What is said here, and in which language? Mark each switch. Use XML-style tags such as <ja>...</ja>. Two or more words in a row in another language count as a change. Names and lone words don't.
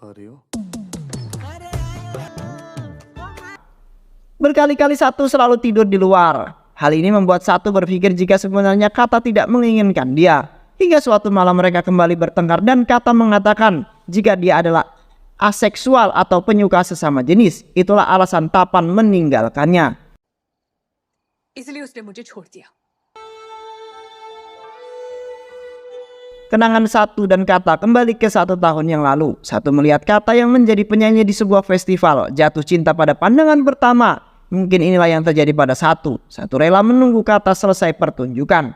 <id>Berkali-kali Satu selalu tidur di luar. Hal ini membuat Satu berpikir jika sebenarnya Kata tidak menginginkan dia. Hingga suatu malam mereka kembali bertengkar dan Kata mengatakan jika dia adalah aseksual atau penyuka sesama jenis. Itulah alasan Tapan meninggalkannya.</id> <hi>इसलिए उसने मुझे छोड़ दिया।</hi> <id>Kenangan Satu dan Kata kembali ke 1 tahun yang lalu. Satu melihat Kata yang menjadi penyanyi di sebuah festival, jatuh cinta pada pandangan pertama. Mungkin inilah yang terjadi pada Satu. Satu rela menunggu Kata selesai pertunjukan.</id>